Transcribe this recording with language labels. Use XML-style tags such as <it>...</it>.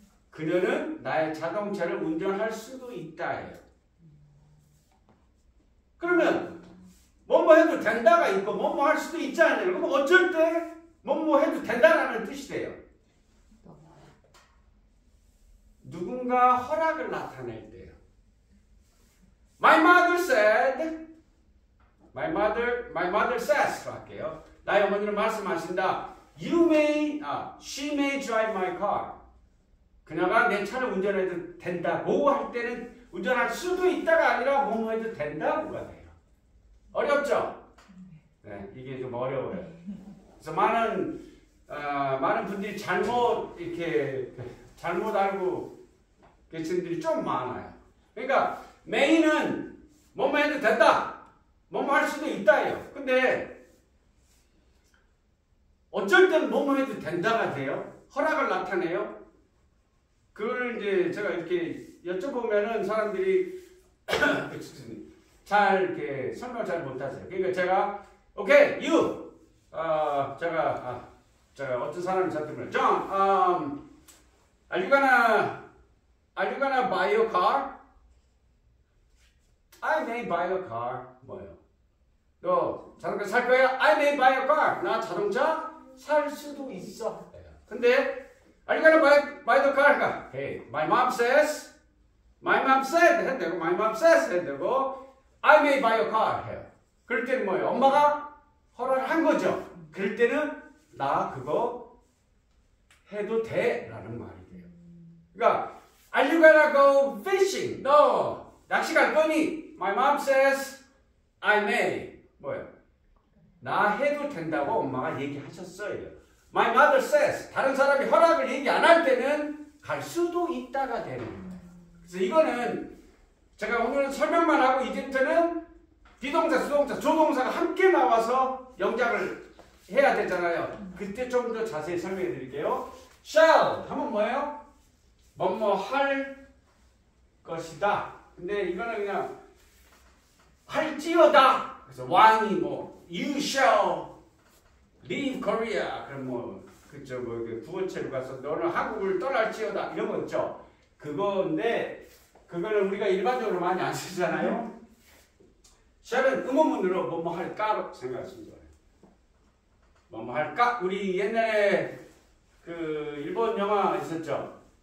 <ko>그녀는 나의 자동차를 운전할 수도 있다 해요. 그러면 뭐뭐 해도 된다가 있고 뭐뭐 할 수도 있잖아요. 그럼 어쩔 때 뭐뭐 해도 된다라는 뜻이 돼요. 누군가 허락을 나타낼 때요.</ko> <en>My mother said, my mother says</en> <ko>할게요. 나의 어머니는 말씀하신다.</ko> <en>She may drive my car.</en> <ko>그녀가 내 차를 운전해도 된다고 할 때는 운전할 수도 있다가 아니라 뭐뭐 해도 된다고가 돼요. 어렵죠? 네, 이게 좀 어려워요. 그래서 많은 분들이 잘못 알고 계신 분들이 좀 많아요. 그러니까 may는 뭐뭐 해도 된다. 뭐뭐 할 수도 있다예요. 근데 어쩔 때는 뭐뭐 해도 된다가 돼요. 허락을 나타내요. 그걸 이제 제가 이렇게 여쭤보면은 사람들이 잘 이렇게 설명을 잘 못하세요. 그러니까 제가 오케이, 제가 어떤 사람이 저한테 물어요.</ko> <en>John, are you gonna buy your car? I may buy your car.</en> <ko>뭐예요? 너 자동차 살 거야?</ko> <en>I may buy your car.</en> <ko>나 자동차 살 수도 있어. 근데</ko> <en>are you gonna buy the car?</en> <ko>그러니까</ko> <en>hey, my mom said</en> <ko>해야 되고</ko> <en>my mom says 해야 되고 I may buy your car</en> <ko>해요. 그럴 때는 뭐예요? 엄마가 허락을 한 거죠. 그럴 때는 나 그거 해도 돼 라는 말이 돼요. 그러니까</ko> <en>are you gonna go fishing?</en> <ko>너 낚시 갈 거니?</ko> <en>My mom says I may.</en> <ko>뭐예요? 나 해도 된다고 엄마가 얘기하셨어요.</ko> <en>My mother says.</en> <ko>다른 사람이 허락을 얘기 안 할 때는 갈 수도 있다가 되는 거예요. 그래서 이거는 제가 오늘은 설명만 하고 이제부터는 비동사, 수동사, 조동사가 함께 나와서 영작을 해야 되잖아요. 그때 좀 더 자세히 설명해 드릴게요. shall 하면 뭐예요? 뭐뭐 할 것이다. 근데 이거는 그냥 할지어다. 그래서 왕이</ko> <en>you shall leave Korea.</en> <ko>그럼 구호체로 가서 너는 한국을 떠날지어다. 이런 거 있죠. 그건데 그거는 우리가 일반적으로 많이 안 쓰잖아요. shall은 의문문으로 뭐뭐 할까로 생각하시면 좋아요. 뭐뭐 할까? 우리 옛날에 그 일본 영화 있었죠.</ko>